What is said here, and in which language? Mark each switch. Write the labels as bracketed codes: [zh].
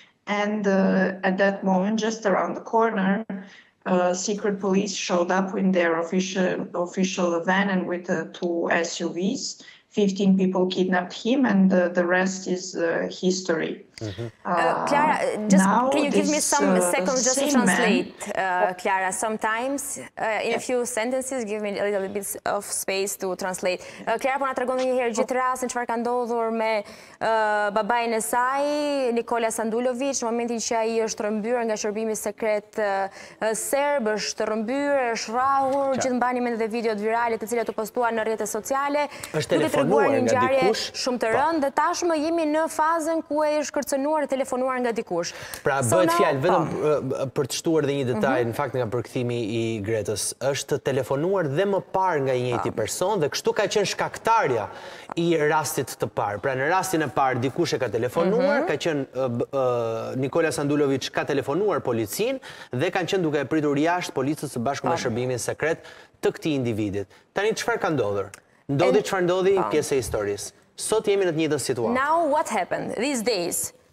[en] And at that moment, just around the corner, secret police showed up in their official van and with two SUVs. 15 people kidnapped him and the rest is history. Clara, can you give me some seconds just to translate, Clara? Sometimes, in a few sentences, give me a little bit of space to translate. [sq] Clara, po na tregon një herë gjithë rastin çfarë ka ndodhur me babain e saj, Nikola Sanduloviç, në momentin që ai është rrëmbyer nga shërbimi sekret serb, është rrëmbyer, është rrahur, gjithë mbani mend edhe videot virale të cilat u postuan në rrjetet sociale. Është telefonuar një nga ngjarje dikush shumë të rëndë dhe tashmë jemi në fazën ku ai është kërcënuar e telefonuar nga dikush. Pra bëhet fjalë vetëm për të shtuar edhe një detaj, në fakt nga përkthimi i Gretës, është telefonuar dhe më parë nga i njëjti person dhe kështu ka qenë shkaktarja i rastit të parë. Pra në rastin e parë dikush e ka telefonuar, ka qenë Nikola Sanduloviç ka telefonuar policin dhe kanë qenë duke e pritur jashtë policës së bashku me shërbimin sekret të këtij individit. Tani çfarë ka ndodhur? Ndodhi çfarë ndodhi pjesë e historisë. Sot jemi në të njëjtën situatë. [en] Now what happened these days?